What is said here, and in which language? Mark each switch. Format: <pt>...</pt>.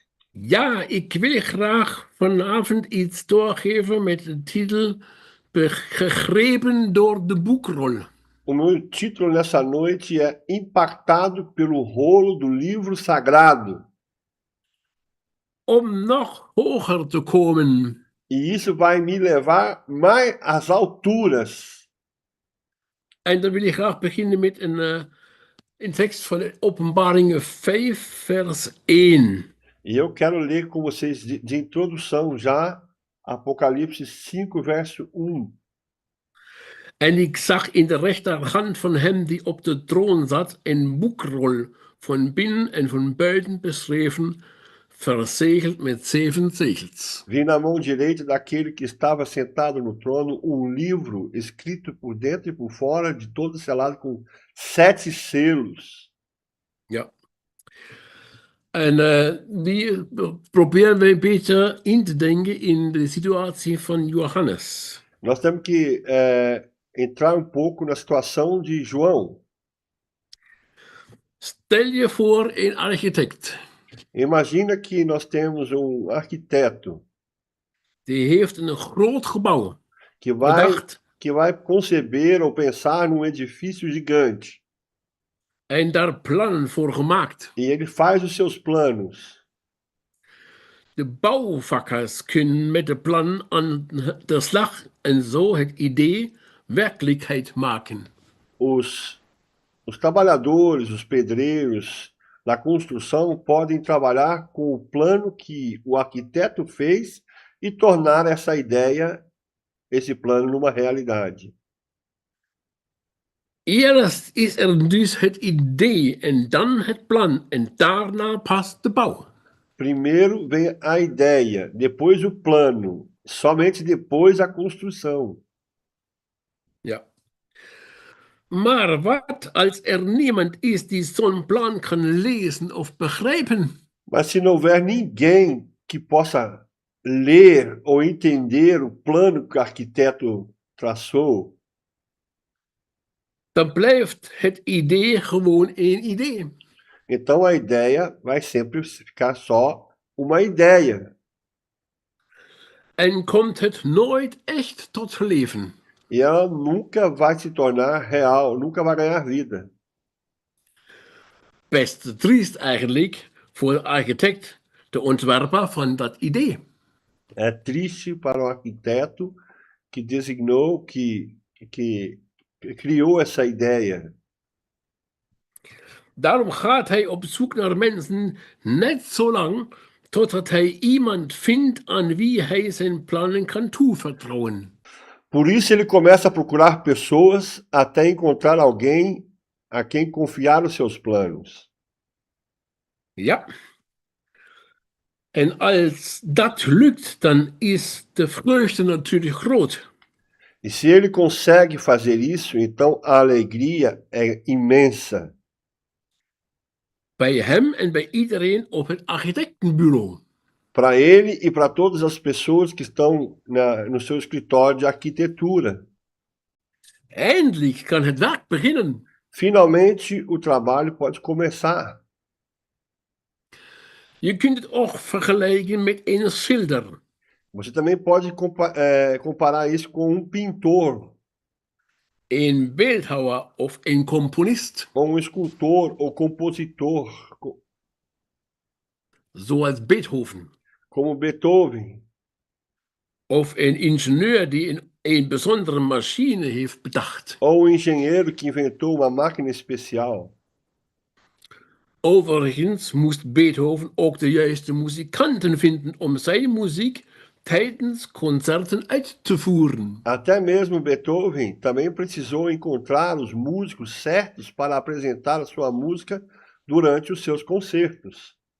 <nl>Ja, ik wil graag vanavond iets doorgeven met de titel Gegrepen door de boekrol.</nl> <pt>O meu título nessa noite é Impactado pelo rolo do livro sagrado.</pt> <nl>Om nog hoger te komen.</nl> <pt>E isso vai me levar mais às alturas.</pt> <nl>En dan wil ik graag beginnen met een tekst van Openbaringen 5, vers 1.</nl> <pt>E eu quero ler com vocês de introdução já Apocalipse 5, verso 1.</pt> <nl>En ik zag in de rechterhand van hem die op de troon zat een boekrol van binnen en van buiten beschreven, verzegeld met 7 zegels.</nl> <pt>Vi na mão direita daquele que estava sentado no trono um livro escrito por dentro e por fora, de todo selado com 7 selos.</pt> <nl>Ja. En die proberen we een beetje in te denken in de situatie van Johannes.</nl> <pt>Nós temos que entrar um pouco na situação de João.</pt> <nl>Stel je voor een architect.</nl> <pt>Imagina que nós temos um arquiteto</pt> <nl>Die heeft een groot gebouw</nl> <pt>que</pt> <nl>bedacht</nl> <pt>vai conceber ou pensar num edifício gigante.</pt> <nl>en daar plannen voor gemaakt.</nl> <pt>E ele faz os seus planos.</pt> <nl>De bouwvakkers kunnen met de plan aan de slag en zo het idee werkelijkheid maken.</nl> <pt>Os trabalhadores, os pedreiros da construção podem trabalhar com o plano que o arquiteto fez e tornar essa ideia, esse plano, numa realidade.</pt> <nl>Eerst is dus het idee en dan het plan en daarna pas de bouw.</nl> <pt>Primeiro vem a ideia, depois o plano, somente depois a construção.</pt> <nl>Ja. Maar wat als niemand is die zo'n plan kan lezen of begrijpen?</nl> <pt>Mas se não houver ninguém que possa ler ou entender o plano que o arquiteto traçou,</pt> <nl>dan blijft het idee gewoon één idee.</nl> <pt>então a ideia vai sempre ficar só uma ideia.</pt> <nl>En komt het nooit echt tot leven.</nl> <pt>E ela nunca vai se tornar real, nunca vai ganhar vida.</pt> <nl>Best triest eigenlijk voor de architect, de ontwerper van dat idee.</nl> <pt>É triste para o arquiteto que designou, que criou essa ideia.</pt> <nl>Daarom gaat hij op zoek naar mensen net zo lang totdat hij iemand vindt aan wie hij zijn plannen kan toevertrouwen.</nl> <pt>Por isso ele começa a procurar pessoas até encontrar alguém a quem confiar os seus planos.</pt> <nl>Ja. En als dat lukt, dan is de vreugde natuurlijk groot.</nl> <pt>E se ele consegue fazer isso, então a alegria é imensa.</pt> <nl>Bij hem en bij iedereen op het architectenbureau.</nl> <pt>Para ele e para todas as pessoas que estão no seu escritório de arquitetura.</pt> <nl>Eindelijk kan het werk beginnen.</nl> <pt>Finalmente o trabalho pode começar.</pt> <nl>Je kunt het ook vergelijken met een schilder.</nl> <pt>Você também pode comparar isso com um pintor,</pt> <nl>Een beeldhouwer of een componist.</nl> <pt>com um escultor ou compositor.</pt> <nl>zoals Beethoven.</nl> <pt>como Beethoven,</pt> <nl>Of een ingenieur die een bijzondere machine heeft bedacht.</nl> <pt>ou o engenheiro que inventou uma máquina especial.</pt> <nl>Overigens moest Beethoven ook de juiste muzikanten vinden om zijn muziek tijdens concerten uit te voeren.</nl> <pt>Até mesmo Beethoven também precisou encontrar os músicos certos para apresentar a sua música durante os seus concertos.</pt>